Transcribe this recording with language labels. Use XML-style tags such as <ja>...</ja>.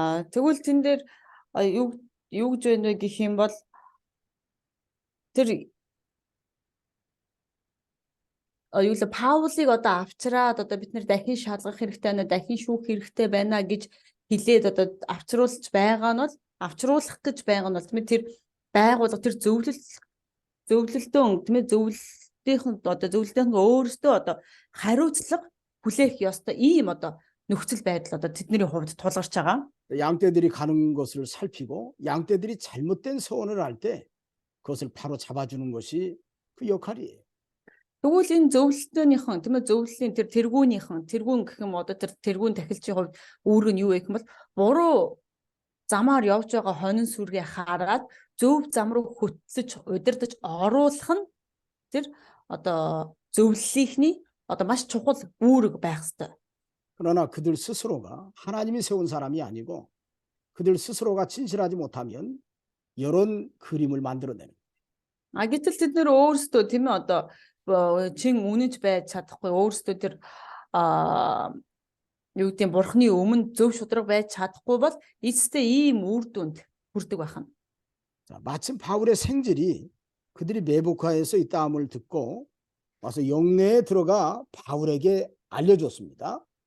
<mn>Тэгвэл тэн дээр юу гэж байна вэ гэх юм бол тэр юу л Паулыг одоо авчраад одоо бид нэр дахин шалгах хэрэгтэй байна, дахин шүүх хэрэгтэй байна гэж хэлээд одоо авчруулж байгаа нь бол авчруулах гэж байгаа нь бол тийм ээ тэр байгууллага тэр зөвлөлтөө тийм ээ зөвлөлтийн өөрөөсөө одоо хариуцлага хүлээх ёстой ийм одоо нөхцөл байдал одоо тэдний хувьд тулгарч байгаа.</mn> <ko>양떼들이 가는 것을 살피고 양떼들이 잘못된 소원을 할 때 그것을 바로 잡아주는 것이 그 역할이에요.</ko> <mn>Тэгвэл энэ зөвлөлтөөнийхэн тийм ээ зөвлөлийн тэр тэргүүн гэх юм одоо тэр тэргүүн тахилчийн хувьд үүрэг нь юу вэ гэх юм бол буруу замаар явж байгаа хонин сүргээ хараад зөв зам руу хөтлөж удирдах оруулах нь тэр одоо зөвлөлийнхний одоо маш чухал үүрэг байх ёстой.</mn> <ko>그러나 그들 스스로가 하나님이 세운 사람이 아니고 그들 스스로가 진실하지 못하면 이런 그림을 만들어내는 거예요.</ko> <mn>Гэтэл тэд нэр өөрсдөө тийм ээ одоо чин үнэнч байж чадахгүй өөрсдөө тэр юу гэдэг бурхны өмнө зөв шударга байж чадахгүй бол эцэстээ ийм үр дүнд хүрдэг байх нь.</mn> <ko>자, 마침 바울의 생질이 그들이 매복하에서 있다함을 듣고 와서 영내에 들어가 바울에게 알려줬습니다.</ko>